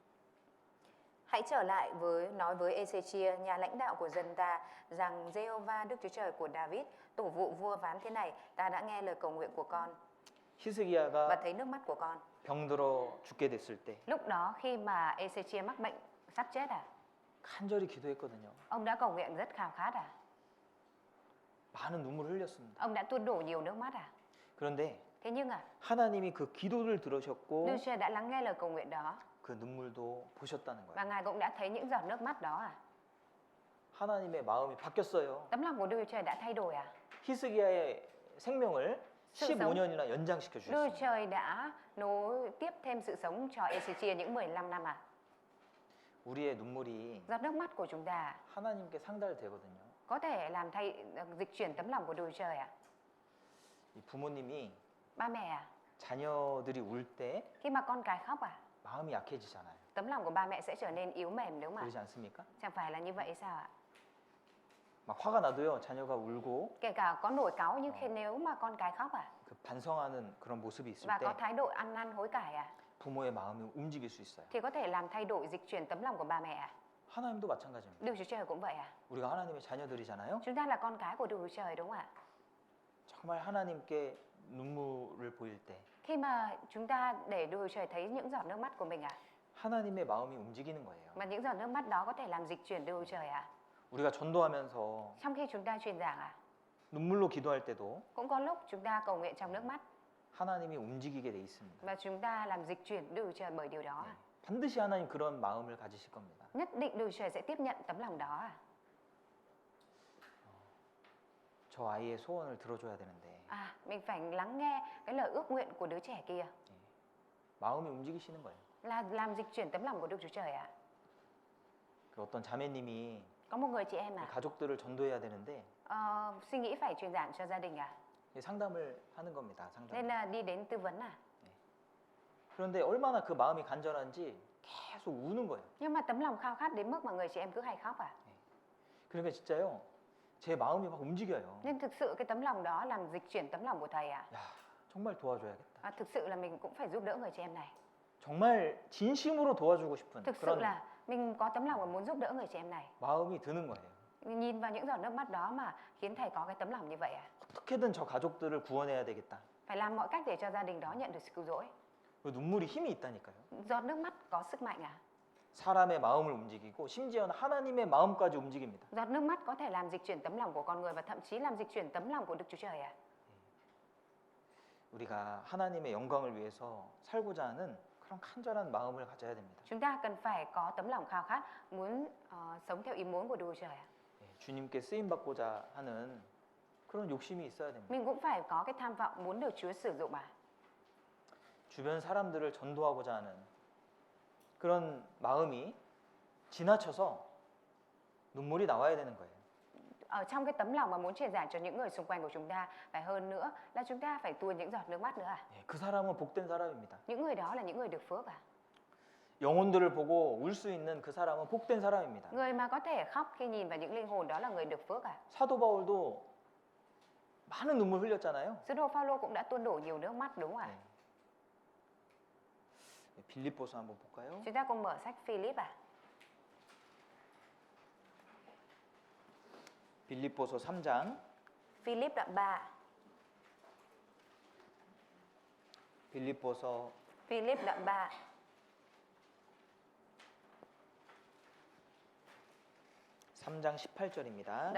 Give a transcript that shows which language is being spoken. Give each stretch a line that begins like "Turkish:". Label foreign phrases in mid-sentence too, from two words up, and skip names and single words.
Vietnamese: Hãy trở lại nói với Ezechia, nhà lãnh đạo của dân ta, rằng Giê-hô-va Đức Chúa Trời của David, tổ vụ vua phán thế này: ta đã nghe lời cầu nguyện của con và
Korean: 히스기야가
Vietnamese: thấy nước mắt của con.
Korean: 병들어 죽게 됐을 때
Vietnamese: Lúc đó khi mà Ezechia mắc bệnh sắp chết à?
Korean: 간절히 기도했거든요.
Vietnamese: Ông đã cầu nguyện rất khao khát à?
Korean: 많은 눈물을 흘렸습니다.
Vietnamese: Ông đã tuôn đổ nhiều nước mắt à?
Korean: 그런데
Vietnamese: Thế nhưng à,
Korean: 하나님이 그 기도를 들으셨고
Vietnamese: Đức Chúa Trời đã lắng nghe lời cầu nguyện đó
Korean: 그 눈물도 보셨다는
Vietnamese: và
Korean: 거예요.
Vietnamese: Ngài cũng đã thấy những giọt nước mắt đó à?
Korean: 하나님의 마음이 바뀌었어요.
Vietnamese: Tấm lòng của Đức Chúa Trời đã thay đổi à?
Korean: 히스기야의 생명을
Vietnamese: sự
Korean: 15년이나 연장시켜
Vietnamese: Đức Chúa
Korean: 주셨습니다.
Vietnamese: Trời đã nối tiếp thêm sự sống cho Ezechia những 15 năm à?
Korean: 우리의 눈물이
Vietnamese: Giọt nước mắt của chúng ta
Korean: 하나님께 상달되거든요.
Vietnamese: có thể làm dịch chuyển tấm lòng của Đức Chúa Trời à?
Korean: 이 부모님이
Vietnamese: Ba mẹ à,
Korean: 자녀들이 울 때
Vietnamese: khi mà con cái khóc à,
Korean: 마음이 약해지잖아요.
Vietnamese: tấm lòng của ba mẹ sẽ trở nên yếu mềm đúng không ạ?
Korean: 그러지 않습니까?
Vietnamese: Chẳng phải là như vậy sao ạ?
Korean: 막 화가 나도요. 자녀가 울고
Vietnamese: Kể cả có nổi cáu nhưng nếu mà con cái khóc à,
Korean: 그 반성하는 그런 모습이 있을
Vietnamese: và
Korean: 때
Vietnamese: có thái độ ăn năn hối cải à,
Korean: 부모의 마음이 움직일 수 있어요.
Vietnamese: thì có thể làm thay đổi dịch chuyển tấm lòng của ba mẹ à?
Korean: 하나님도 마찬가지입니다.
Vietnamese: Đức Chúa Trời cũng vậy à?
Korean: 우리가 하나님의 자녀들이잖아요.
Vietnamese: Chúng ta là con cái của Đức Chúa Trời đúng không ạ?
Korean: 정말 하나님께 눈물을 보일 때
Vietnamese: Khi mà chúng ta để Đức Chúa Trời thấy những giọt nước mắt của mình
Korean: 하나님의 마음이 움직이는 거예요.
Vietnamese: mà những giọt nước mắt đó có thể làm dịch chuyển Đức Chúa Trời
Korean: 우리가 전도하면서
Vietnamese: Trong khi chúng ta truyền giảng
Korean: 눈물로 기도할 때도
Vietnamese: cũng có lúc chúng ta cầu nguyện trong nước mắt
Korean: 하나님이 움직이게 돼 있습니다.
Vietnamese: và chúng ta làm dịch chuyển Đức Chúa Trời bởi điều đó
Korean: 반드시 하나님 그런 마음을 가지실 겁니다.
Vietnamese: Nhất định Đức Chúa Trời sẽ tiếp nhận tấm lòng đó
Korean: 저 아이의 소원을 들어줘야 되는데
Vietnamese: mình phải lắng nghe cái lời ước nguyện của đứa trẻ kia
Korean: 마음이 움직이시는 거예요.
Vietnamese: là làm dịch chuyển tấm lòng của Đức Chúa Trời
Korean: 그 어떤 자매님이
Vietnamese: Có một người chị em
Korean: 가족들을 전도해야 되는데
Vietnamese: suy nghĩ phải truyền giảng cho gia đình
Korean: 상담을 하는 겁니다. 상담.
Vietnamese: nên là đi đến tư vấn
Korean: 그런데 얼마나 그 마음이 간절한지 계속 우는 거예요.
Vietnamese: Nhưng mà tấm lòng khao khát đến mức mà người chị em cứ hay khóc
Korean: 그러니까 진짜요. 제 마음이 막 움직여요.
Vietnamese: Nên thực sự cái tấm lòng đó làm dịch chuyển tấm lòng của thầy
Korean: 야, 정말 도와줘야겠다.
Vietnamese: thực sự là mình cũng phải giúp đỡ người chị em này
Korean: 정말 진심으로 도와주고 싶은
Vietnamese: Thực sự
Korean: 그런
Vietnamese: là mình có tấm lòng và muốn giúp đỡ người chị em này
Korean: 마음이 드는 거예요.
Vietnamese: Nhìn vào những giọt nước mắt đó mà khiến thầy có cái tấm lòng như vậy
Korean: 어떻게든 저 가족들을 구원해야 되겠다.
Vietnamese: Phải làm mọi cách để cho gia đình đó nhận được sự cứu rỗi
Korean: 그 눈물이 힘이 있다니까요.
Vietnamese: Giọt nước mắt có sức mạnh
Korean: 사람의 마음을 움직이고 심지어는 하나님의 마음까지 움직입니다.
Vietnamese: Giọt nước mắt có thể làm dịch chuyển tấm lòng của con người và thậm chí làm dịch chuyển tấm lòng của Đức Chúa Trời
Korean: 우리가 하나님의 영광을 위해서 살고자 하는 그런 간절한 마음을 가져야 됩니다.
Vietnamese: Chúng ta cần phải có tấm lòng khao khát muốn sống theo ý muốn của Đức Chúa Trời
Korean: 주님께 쓰임 받고자 하는 그런 욕심이 있어야 됩니다.
Vietnamese: Mình cũng phải có cái tham vọng muốn được Chúa sử dụng
Korean: 주변 사람들을 전도하고자 하는 그런 마음이 지나쳐서 눈물이 나와야 되는 거예요.
Vietnamese: Ở trong cái tấm lòng mà muốn truyền giảng cho những người xung quanh của chúng ta phải hơn nữa là chúng ta phải tuôn những giọt nước mắt nữa
Korean: 그 사람은 복된 사람입니다.
Vietnamese: Những người đó là những người được phước
Korean: 영혼들을 보고 울 수 있는 그 사람은 복된 사람입니다.
Vietnamese: Người mà có thể khóc khi nhìn vào những linh hồn đó là người được phước
Korean: 사도 바울도 많은 눈물 흘렸잖아요.
Vietnamese: Sứ đồ Phaolô cũng đã tuôn đổ nhiều nước mắt đúng không
Korean: 빌립보서 한번 볼까요?
Vietnamese: Chúng ta cùng mở sách Philip
Korean: 빌립보서 3장
Vietnamese: Philip đoạn 3
Korean: 빌립보서
Vietnamese: Philip đoạn 3
Korean: 3장 18절입니다.